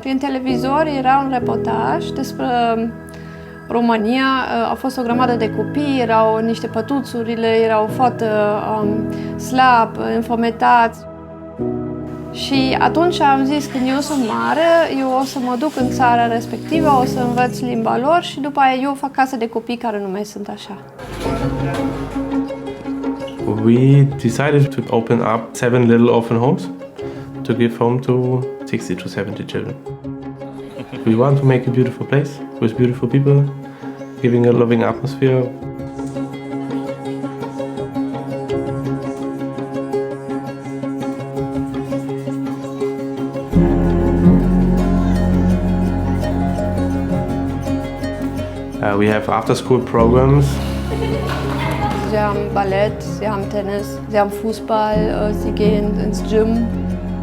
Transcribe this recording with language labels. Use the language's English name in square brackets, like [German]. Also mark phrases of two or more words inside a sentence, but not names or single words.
[Romanian] Prin televizor era un reportaj despre România, a fost o grămadă de copii, erau niște pătuțurile, erau foarte slab, înfometați. Și atunci am zis, când eu sunt mare, eu o să mă duc în țara respectivă, o să învăț limba lor și după aia eu fac casă de copii care nu mai sunt așa. [English] We decided to open up 7 little orphan homes to give home to 60 to 70 children. We want to make a beautiful place with beautiful people, giving a loving atmosphere. We have after-school programs. [German] Sie haben Ballett, sie haben Tennis, sie haben Fußball, sie gehen ins Gym.